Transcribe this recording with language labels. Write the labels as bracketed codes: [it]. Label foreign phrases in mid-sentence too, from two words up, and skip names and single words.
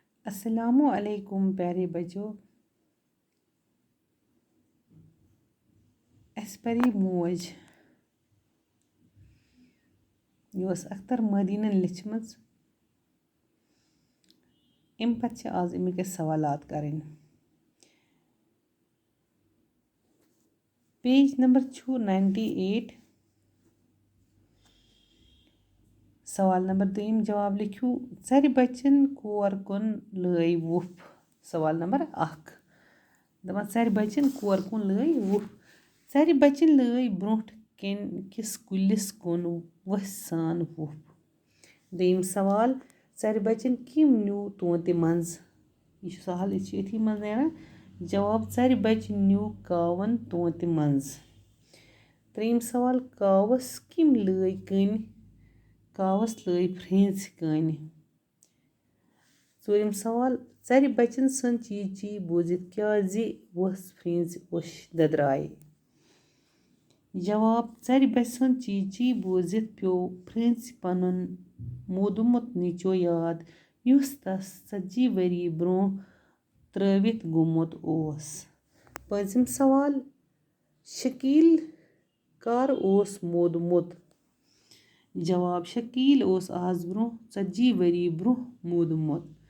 [ar] السلام علیکم [ur] پیارے بچوں. [ks] अस परी मोज यह अख्तर मदीनन लिखमज। अम पे आज अमिक सवालात करें। [en] page number 98. [ks] सवाल नंबर 2 जवाब लिखू चर बचन कोर कुन लय वुफ। सवाल नंबर 1 दपान चर बचन कोर कुन लय वुफ। चर बचन लय ब्रोट किस कुलिस कुन वस सान वुफ। दोयम सवाल चर बचन किम न्यू तोंत मंज। यह सवाल अथी मज नेरान। जवाब चर बच न्यू कावन तोंत मंज। त्रेयम सवाल कावस किम लय कन। कावस लय फ्रेंस कन। चोरम सवाल चर बचन सन ची ची बोजित क्या जी वस फ्रेंस वश ददराय। जवाब चर बच सन ची ची बोजित प्यो फ्रेंस पनुन मोदुमुत नीचो याद युस तस 40 वरी ब्रोह त्रवित गुमुत ओस। पजम सवाल शकील कर ओस मोदुमुत। जवाब शकील ओस आज ब्रोह 40 वरी ब्रोह मोदुमुत।